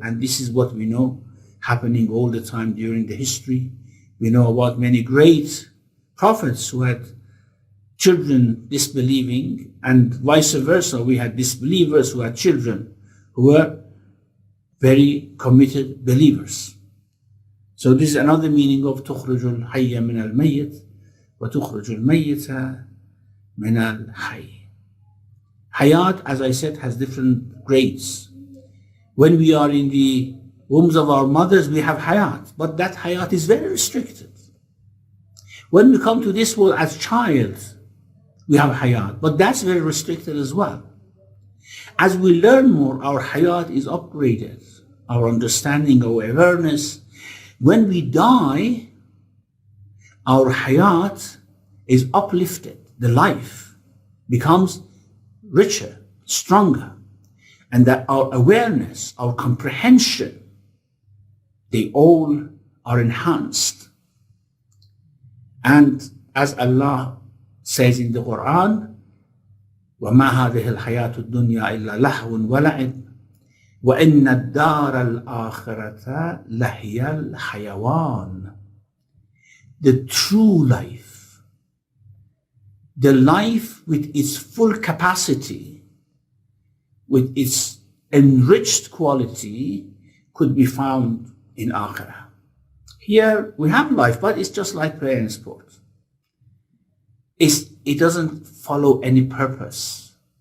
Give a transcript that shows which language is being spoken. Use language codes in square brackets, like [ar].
[en] And this is what we know happening all the time during the history. We know about many great prophets who had children disbelieving, and vice versa. We had disbelievers who had children who were very committed believers. So this is another meaning of [ar] تخرج الحي من الميت وتخرج الميت من الحي. [en] Hayat, as I said, has different grades. When we are in the wombs of our mothers, we have hayat, but that hayat is very restricted. When we come to this world as child, we have hayat, but that's very restricted as well. As we learn more, our hayat is upgraded, our understanding, our awareness. When we die, our hayat is uplifted. The life becomes richer, stronger, and that our awareness, our comprehension, they all are enhanced. And as Allah says in the Quran, [ar] وَمَا هَذِهِ الْحَيَاةُ الدُّنْيَا إِلَّا لَهْوٌ وَلَعِبٌ وَإِنَّ الدَّارَ الْآخِرَةَ لَهِيَ الْحَيَوَانِ. [en] The true life, the life with its full capacity, with its enriched quality, could be found in Akhirah. Here we have life, but it's just like play and sport. It doesn't follow any purpose.